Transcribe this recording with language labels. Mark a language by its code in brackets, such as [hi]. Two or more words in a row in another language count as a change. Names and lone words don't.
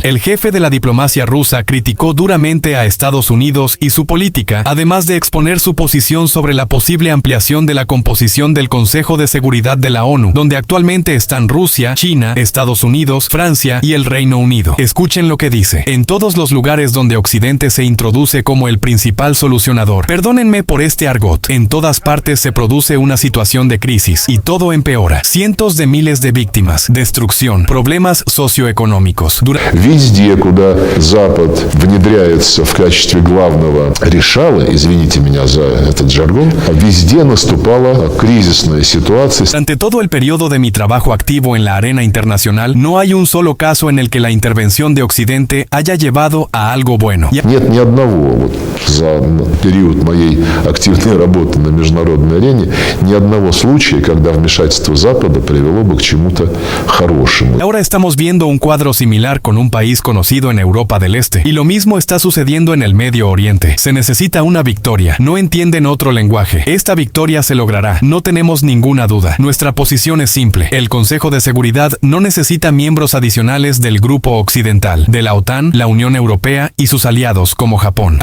[es] El jefe de la diplomacia rusa criticó duramente a Estados Unidos y su política, además de exponer su posición sobre la posible ampliación de la composición del Consejo de Seguridad de la ONU, donde actualmente están Rusia, China, Estados Unidos, Francia y el Reino Unido. Escuchen lo que dice. En todos los lugares donde Occidente se introduce como el principal solucionador. Perdónenme por este argot. En todas partes se produce una situación de crisis y todo empeora. Cientos de miles de víctimas, destrucción, problemas socioeconómicos. [ru] Везде, куда Запад внедряется в качестве главного решала, извините меня за этот жаргон, везде наступала кризисная ситуация. [es] Durante todo el periodo de mi trabajo activo en la arena internacional, no hay un solo caso en el que la intervención de Occidente haya llevado a algo bueno. [ru] Нет ни одного вот за период моей активной работы на международной арене, ни одного случая, когда вмешательство Запада привело бы к чему-то хорошему. [es] Ahora estamos viendo un cuadro similar con un país conocido en Europa del Este. Y lo mismo está sucediendo en el Medio Oriente. Se necesita una victoria. No entienden otro lenguaje. Esta victoria se logrará. No tenemos ninguna duda. Nuestra posición es simple. El Consejo de Seguridad no necesita miembros adicionales del Grupo Occidental, de la OTAN, la Unión Europea y sus aliados como Japón.